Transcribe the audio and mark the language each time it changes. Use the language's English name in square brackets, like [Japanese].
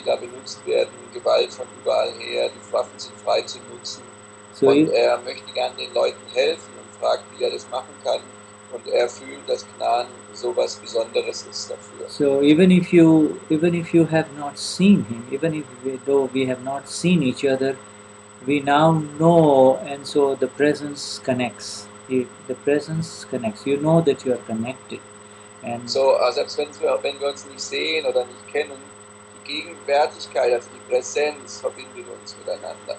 [German] die da benutzt werden, Gewalt von überall her, die Waffen sind frei zu nutzen. [English] So, [German] Und er möchte gern den Leuten helfen und fragt, wie er das machen kann. Und er fühlt, dass Gnani so was Besonderes ist dafür. [English] so even if you have not seen him, though we have not seen each other, we now know, and so the presence connects. The presence connects. You know that you are connected. And [German] So, selbst wenn wir uns nicht sehen oder nicht kennen, die Gegenwärtigkeit, also die Präsenz verbindet uns miteinander.